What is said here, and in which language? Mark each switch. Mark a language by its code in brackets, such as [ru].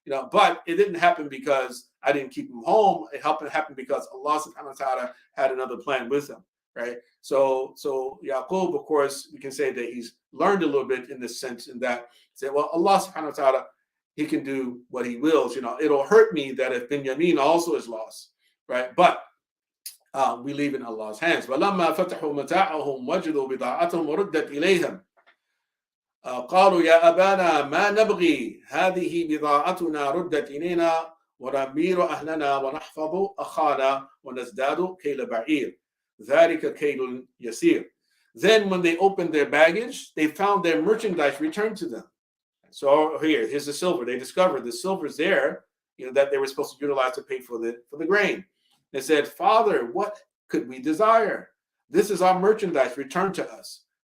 [en] But it didn't happen because I didn't keep him home. It happened because Allah subhanahu wa ta'ala had another plan with him, right? So Yaqub, of course, we can say that he's learned a little bit in this sense, in that, say, well, Allah subhanahu wa ta'ala, he can do what he wills. It'll hurt me that if Binyamin also is lost, right? But we leave in Allah's hands. [ar] وَلَمَّا فَتَحُوا مَتَاعَهُمْ وَجَدُوا بِضَاعَتَهُمْ وَرُدَّتْ إِلَيْهِمْ قالوا يا أبانا ما نبغي هذه بضاعتنا ردت إلينا ونمير أهلنا ونحفظ أخانا ونزداد كيل بعير ذلك كيل يسير. [en] Then when they opened their baggage, they found their merchandise returned to them. So here's the silver. They discovered the silver's there, that they were supposed to utilize to pay for the grain. They said, Father, what could we desire? This is our merchandise returned to us.